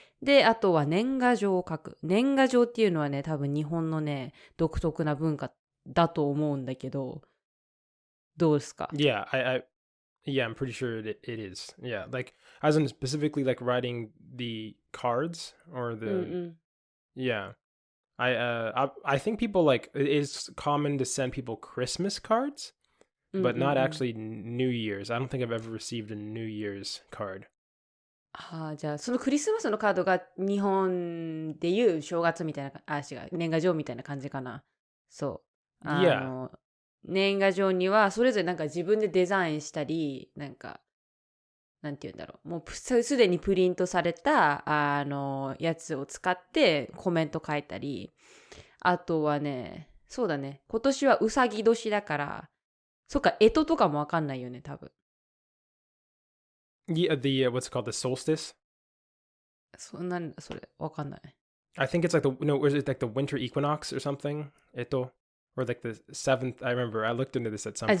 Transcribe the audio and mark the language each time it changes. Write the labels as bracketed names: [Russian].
[Japanese] で、あとは年賀状を書く。年賀状っていうのはね、多分日本のね、独特な文化だと思うんだけど、どうですか？ [English] Yeah, yeah, I'm pretty sure it is. Yeah, like as in specifically like writing the cards or the yeah. I think people like it is common to send people Christmas cards, but not actually New Year's. I don't think I've ever received a New Year's card. [Japanese] じゃあそのクリスマスのカードが日本でいう正月みたいな、違う、年賀状みたいな感じかな。そう。 [English] Yeah. [Japanese] 年賀状にはそれぞれなんか自分でデザインしたり、なんか、なんて言うんだろう。もうすでにプリントされた、やつを使ってコメント書いたり、あとはね、そうだね。今年はうさぎ年だから、そっか、干支とかもわかんないよね、多分。 [English] Yeah, what's it called, the solstice? [Japanese] それ、わかんない。 [English] I think it's like was it like the winter equinox or something? Or like the 7th, I remember, I looked into this at some point.